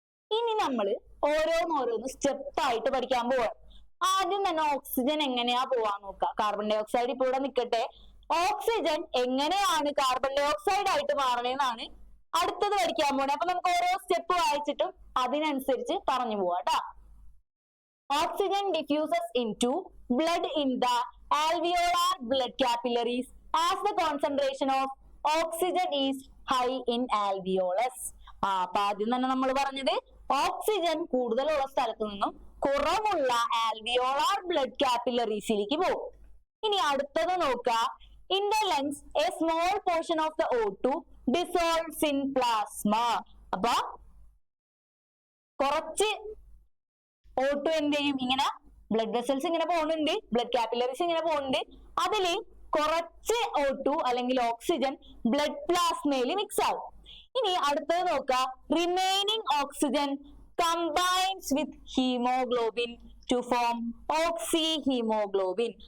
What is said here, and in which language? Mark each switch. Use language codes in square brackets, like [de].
[ml] ഇനി നമ്മൾ ഓരോന്നോരോന്ന് സ്റ്റെപ്പായിട്ട് പഠിക്കാൻ പോവാം. ആദ്യം തന്നെ ഓക്സിജൻ എങ്ങനെയാ പോവാൻ നോക്കുക. കാർബൺ ഡയോക്സൈഡ് ഇപ്പൊ ഇവിടെ നിൽക്കട്ടെ. ഓക്സിജൻ എങ്ങനെയാണ് കാർബൺ ഡയോക്സൈഡ് ആയിട്ട് മാറണേന്നാണ് അടുത്തത് പഠിക്കാൻ പോണേ. അപ്പൊ നമുക്ക് ഓരോ സ്റ്റെപ്പ് വായിച്ചിട്ടും അതിനനുസരിച്ച് പറഞ്ഞു പോവാ. [en] Oxygen diffuses into blood in the alveolar blood capillaries as the concentration of oxygen is high in alveolus. [ml] അപ്പൊ ആദ്യം തന്നെ നമ്മൾ പറഞ്ഞത് ഓക്സിജൻ കൂടുതലുള്ള സ്ഥലത്ത് നിന്നും കുറവുള്ള ആൽവിയോളാർ ബ്ലഡ് കാപ്പിലറീസിലേക്ക് പോകും. ഇനി അടുത്തത് നോക്കുക, [en] in the lungs a small portion of the O2 dissolves in plasma. [ml] അപ്പൊ കുറച്ച് O2 എന്ത് ചെയ്യും, ഇങ്ങനെ ബ്ലഡ് വെസൽസ് ഇങ്ങനെ പോകുന്നുണ്ട്, ബ്ലഡ് കാപ്പിലറീസ് ഇങ്ങനെ പോകുന്നുണ്ട്, അതില് കുറച്ച് O2 അല്ലെങ്കിൽ ഓക്സിജൻ ബ്ലഡ് പ്ലാസ്മയിൽ മിക്സ് ആവും. ഇനി അടുത്തത് നോക്കുക, [en] Remaining oxygen combines with haemoglobin to form oxyhaemoglobin.